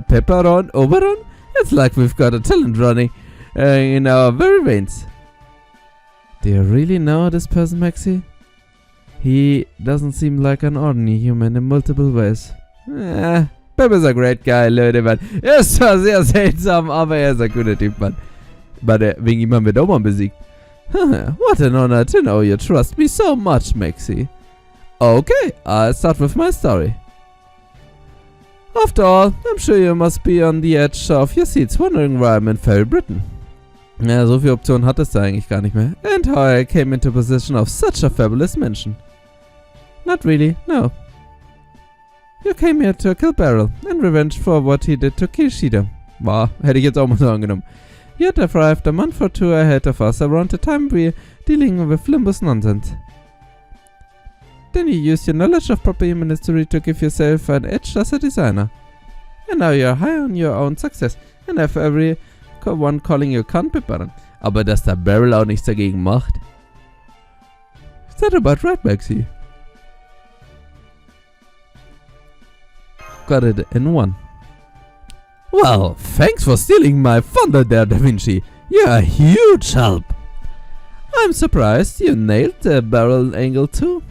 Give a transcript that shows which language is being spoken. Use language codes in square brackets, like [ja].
[en] Pepperon, Oberon. It's like we've got a talent running in our very veins. Do you really know this person, Maxi? He doesn't seem like an ordinary human in multiple ways. Pip is a great guy, [de] Leute, Mann. Er ist zwar sehr seltsam, aber er ist ein guter Typ, Mann. Wegen ihm haben wir Doman besiegt. [en] What an honor to know you trust me so much, Maxi. Okay, I'll start with my story. After all, I'm sure you must be on the edge of your seats wondering why I'm in Fairy Britain. [de] Ja, so viele Optionen hat es da eigentlich gar nicht mehr. [en] And how I came into possession of such a fabulous mansion. Not really, no. You came here to kill Beryl, in revenge for what he did to Kishida. [de] Wow, hätte ich jetzt auch mal so angenommen. [en] You had arrived a month or two ahead of us around the time we're dealing with Limbus nonsense. Then you used your knowledge of proper human history to give yourself an edge as a designer. And now you're high on your own success and have everyone calling you Kantpipperin. [de] Aber dass der Beryl auch nichts dagegen macht. [en] Is that about right, Maxi? Got it in one. Well, thanks for stealing my thunder there, Da Vinci. You're a huge help. I'm surprised you nailed the barrel angle too.